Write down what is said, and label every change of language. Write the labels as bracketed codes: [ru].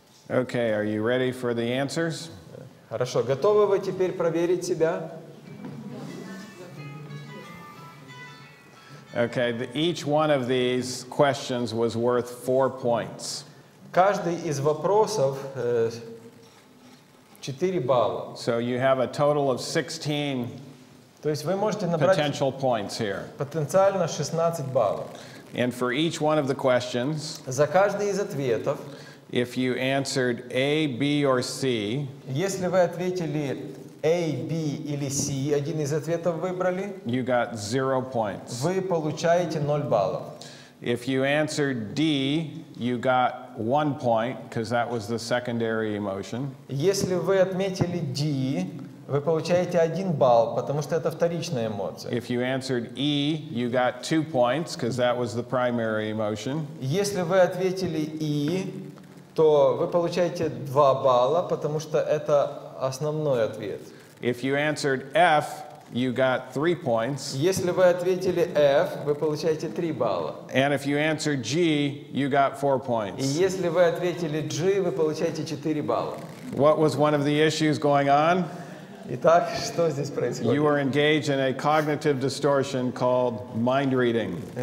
[en] Okay, are you ready for the answers? [ru] Хорошо, готовы вы теперь проверить себя? [en] Okay, each one of these questions was worth 4 points. [ru] Каждый из вопросов 4 балла. [en] So you have a total of 16 [ru] То есть вы можете набрать [en] potential points here. [ru] потенциально 16 баллов. [en] And for each one of the questions, [ru] За каждый из ответов, [en] if you answered A, B, or C, [ru] если вы ответили A, B или C, один из ответов выбрали, [en] you got 0 points. [ru] вы получаете 0 баллов. [en] If you answered D, you got 1 point, because that was the secondary emotion. [ru] Если вы отметили D, вы получаете 1 балл, потому что это вторичная эмоция. [en] If you answered E, you got 2 points, because that was the primary emotion. [ru] Если вы ответили E, то вы получаете 2 балла, потому что это основной ответ. [en] If you answered F, you got 3 points. [ru] Если вы ответили F, вы получаете 3 балла. [en] And if you answered G, you got 4 [ru] И [en] points. [ru] если вы ответили G, вы получаете 4 балла. [en] What was one of the issues going on? [ru] Итак, что здесь [en] You [ru] происходит? [en] were engaged in a cognitive distortion called mind reading.